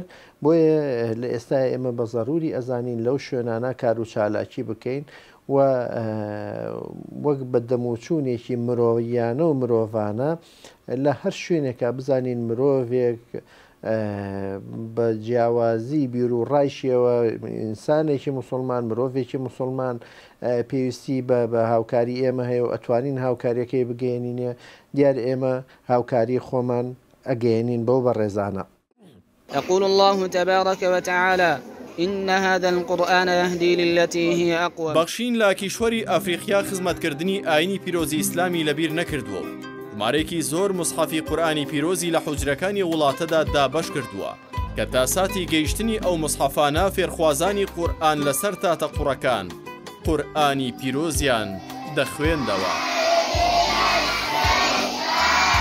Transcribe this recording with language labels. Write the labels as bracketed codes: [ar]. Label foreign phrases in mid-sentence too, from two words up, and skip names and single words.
[ckb] بۆیە لە ئێستا ئێمە بە ضروری ئەزانین لەو شوێنانە کار و چالاکی بکەین و وەک بە دەموچوونێکی مرۆڤیانە و مرۆڤانە لە هەر شوێنێکە بزانین مرۆڤێک بە جیاوازی بیر و ڕایشیەوە ئینسانێکی مسلمان مرۆڤێکی مسلمان پێویستی بە هاوکاری ئێمە هەیە و ئەتوانین هاوکاریەکەی بگەێنینە دیار ئێمە هاوکاری خۆمان ئەگەێنین بەو بەڕێزانە. [ar] يقول الله تبارك وتعالى إن هذا القرآن يهدي للتي هي أقوم. [ckb] بەخشین لە کیشوەری ئەفریقیا خزمەتکردنی ئاینی پیرۆزی ئیسلامی لەبیر نەکردووە و ژمارێکی زۆر مصحەفی قورئانی پیرۆزی لە حوجرەکانی وڵاتەدا دابەش کردووە کە تا ساتی گەیشتنی ئەو مصحەفانە فێرخوازانی قورئان لەسەر تاتەقوڕەکان قورئانی پیرۆزیان دەخوێندەوە.